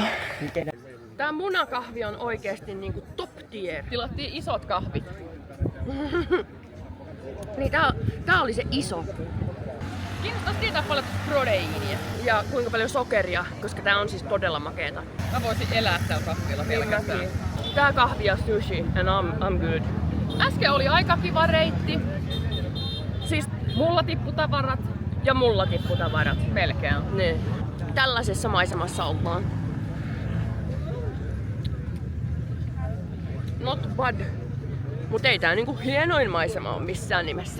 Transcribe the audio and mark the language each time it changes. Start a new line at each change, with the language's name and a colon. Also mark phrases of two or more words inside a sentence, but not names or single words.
Finnish: Tää munakahvi on oikeesti niinku
English: top tier.
Finnish: Tilattiin isot kahvit. Niin tää oli se iso. Kiinnostaisi tietää paljon proteiinia. Ja kuinka paljon sokeria, koska tää on siis todella makeeta. Mä voisin elää tällä kahvilla pelkästään. Tää kahvi ja sushi
English: and I'm good.
Finnish: Äsken oli aika kiva reitti. Siis mulla tippu tavarat ja mulla tippu tavarat. Melkein. Niin. Tällaisessa maisemassa ollaan.
English: Not bad.
Finnish: Mut ei tää niinku hienoin maisema on missään nimessä.